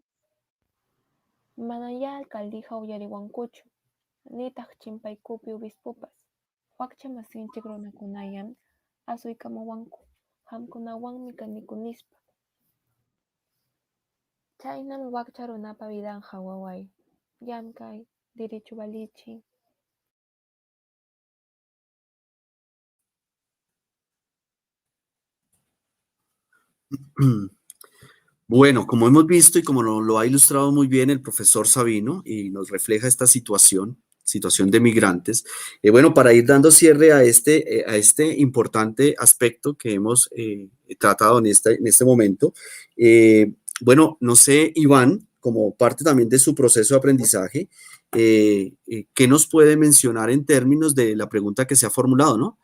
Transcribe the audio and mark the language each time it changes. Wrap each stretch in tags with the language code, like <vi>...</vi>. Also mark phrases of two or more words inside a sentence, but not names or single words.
<qu>Manam ya alcaldeqa uyariwankuchu, nitaq chimpaykupi obispupas. Wakcha masinchik runakunallam asuykamuwanku, hamkunawanmi kaniku nispa. Chaynam wakcha runapa vidanqa waway, llamkay, derecho valichin.</qu> <es>Bueno, como hemos visto y como lo ha ilustrado muy bien el profesor Sabino y nos refleja esta situación de migrantes, bueno, para ir dando cierre a este importante aspecto que hemos tratado en este momento, bueno, no sé, Iván, como parte también de su proceso de aprendizaje, ¿qué nos puede mencionar en términos de la pregunta que se ha formulado, ¿no?</es>